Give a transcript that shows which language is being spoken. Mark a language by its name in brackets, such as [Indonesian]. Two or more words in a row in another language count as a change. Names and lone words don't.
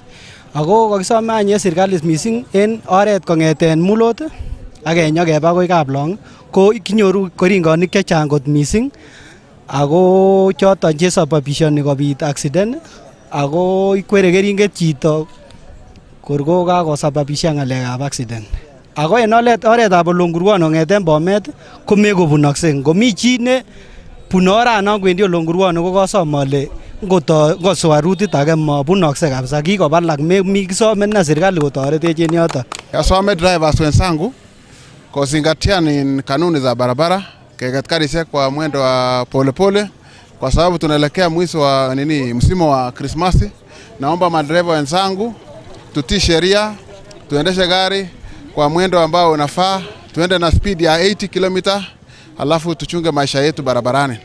[Kalenjin] Ako kakisome any serikalit missing en oret kong'eten Mulot ak keba akoi Kaplong ko kinyoru keringonik chechang kot missing ako choton chesababishani kobit accident ako ikwere keringet chito kor ko kakosababisha ng'alekab accident. Ako en oretab Olongurwon kong'eten Bomet ko mekobunokse. Ngomi chi ne bune oranon kwendi Olongurwon ko kosom ale ngoswa rutit age mabunokse kabisa. Kikobalak kisome na serikali kotoretech en yoton. [Swahili] Asome drivers wenzangu kuzingatia ni kanuni za barabara, [Kalenjin] keket karishek [Swahili] kwa mwendo wa polepole kwa sababu tunaelekea mwisho wa msimu wa Krismasi. Naomba madereva wenzangu tutii sheria, tuendeshe gari kwa mwendo ambao unafaa, tuende na speed ya 80 km, alafu tuchunge maisha yetu barabarani.